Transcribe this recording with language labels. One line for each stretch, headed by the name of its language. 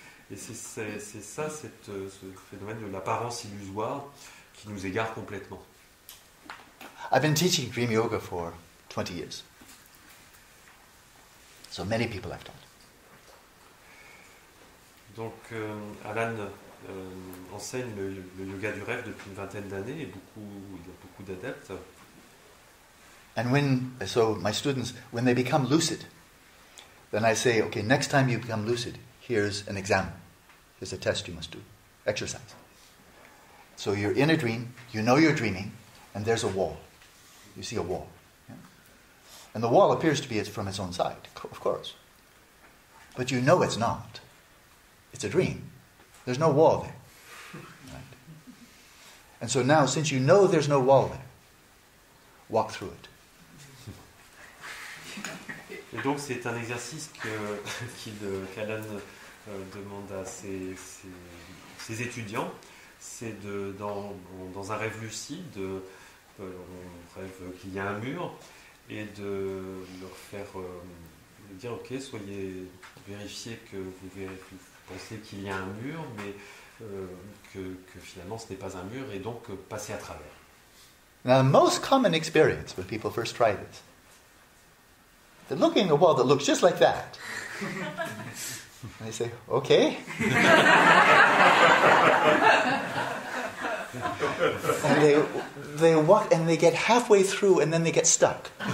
French: Et c'est ça, ce phénomène de l'apparence illusoire qui nous égare complètement.
English: I've been teaching Dream Yoga for 20 years. So many people I've taught.
French: Donc Alan enseigne le yoga du rêve depuis une vingtaine d'années et il y a beaucoup d'adeptes.
English: And so my students, when they become lucid, then I say, okay, next time you become lucid, here's an exam. Here's a test you must do. Exercise. So you're in a dream, you know you're dreaming, and there's a wall. You see a wall. Yeah? And the wall appears to be from its own side, of course. But you know it's not. It's a dream. There's no wall there. Right? And so now, since you know there's no wall there, walk through it.
French: Et donc c'est un exercice qu'Alan demande à ses étudiants, c'est dans un rêve lucide, on rêve qu'il y a un mur, et de leur faire dire ok, vérifiez que vous pensez qu'il y a un mur, mais que finalement ce n'est pas un mur, et donc passez à travers.
English: Now, the most common experience when people first try this, they're looking at a wall that looks just like that. And they say, okay. And they walk and they get halfway through and then they get stuck.